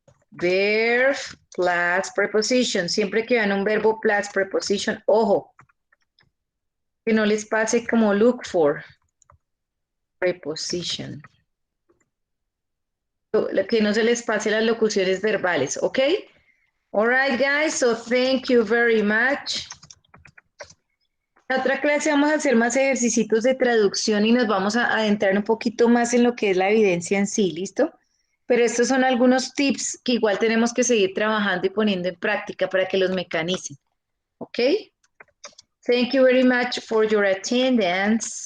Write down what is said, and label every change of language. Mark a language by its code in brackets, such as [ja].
[en] Verb plus preposition. [es] Siempre que vean un verbo plus preposition, ojo, que no les pase como [en] look for preposition. [es] Que no se les pase las locuciones verbales, ¿ok? [en] All right, guys, so thank you very much. [es] En la otra clase vamos a hacer más ejercicios de traducción y nos vamos a adentrar un poquito más en lo que es la evidencia en sí, ¿listo? Pero estos son algunos tips que igual tenemos que seguir trabajando y poniendo en práctica para que los mecanicen, ¿ok? [en] Thank you very much for your attendance.